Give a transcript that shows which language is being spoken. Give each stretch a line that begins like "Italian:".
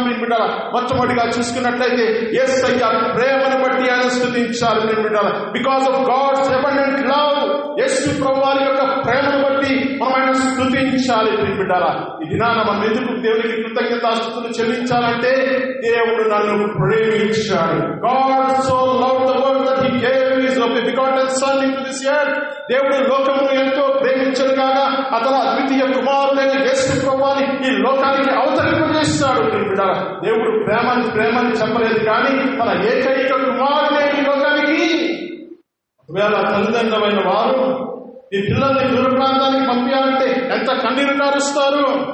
Telugu: ప్రియమైన మొట్టమొదటిగా చూసుకున్నట్లయితే యేసయ్య ప్రేమను బట్టి ఆయన స్తుతించాలి. ప్రియమైన
English: because of God's abundant love,
Telugu: యేసు ప్రభువారి యొక్క ప్రేమను బట్టి మనం ఆయన స్తుతించాలి. ప్రియమైన ఈ దినాన మనం ఎందుకు దేవునికి కృతజ్ఞతాస్తుతులు చెల్లించాలంటే దేవుడు నన్ను ప్రేమించాడు.
English: God so loved the world that he gave his only begotten son into this earth.
Telugu: దేవుడు లోకమును ఎంతో ప్రేమించడు కాగా అతను అద్వితీయ కుమారుడైన యేసు ప్రభువుని ఈ లోకానికి అవతరింపజేస్తాడు. దేవుడు ప్రేమని చెప్పలేదు కానీ తన ఏకైక కుమారుడే ఈ లోకానికి. ఒకవేళ తల్లిదండ్రులైన వారు ఈ పిల్లల్ని దూర ప్రాంతానికి పంపించాలంటే ఎంత కన్నీరు కారుస్తారు.